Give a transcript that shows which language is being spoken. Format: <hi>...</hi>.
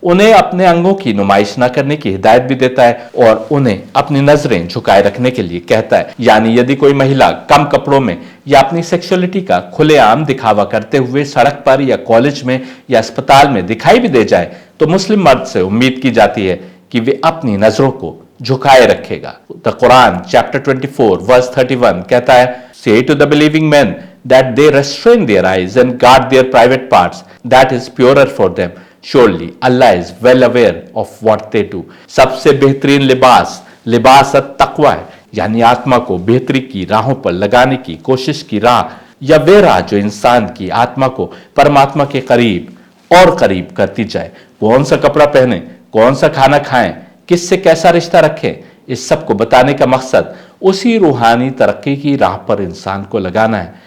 <hi>उन्हें अपने अंगों की नुमाइश न करने की हिदायत भी देता है और उन्हें अपनी नजरें झुकाए रखने के लिए कहता है। यानी यदि कोई महिला कम कपड़ों में या अपनी सेक्सुअलिटी का खुलेआम दिखावा करते हुए सड़क पर या कॉलेज में या अस्पताल में दिखाई भी दे जाए तो मुस्लिम मर्द से उम्मीद की जाती है कि वे अपनी नजरों को झुकाए रखेगा।</hi> <en>the Quran chapter 24 verse 31</en> <hi>कहता है,</hi> <en>Say to the believing men that they restrain their eyes and guard their private parts, that is purer for them. Surely Allah is well aware of what they do.</en> <hi>सबसे बेहतरीन लिबास तकवा है, यानी आत्मा को बेहतरी की राहों पर लगाने की कोशिश की राह, या वे राह जो इंसान की आत्मा को परमात्मा के करीब और करीब करती जाए। कौन सा कपड़ा पहने, कौन सा खाना खाएं, किससे कैसा रिश्ता रखें, इस सब को बताने का मकसद उसी रूहानी तरक्की की राह पर इंसान को लगाना है।</hi>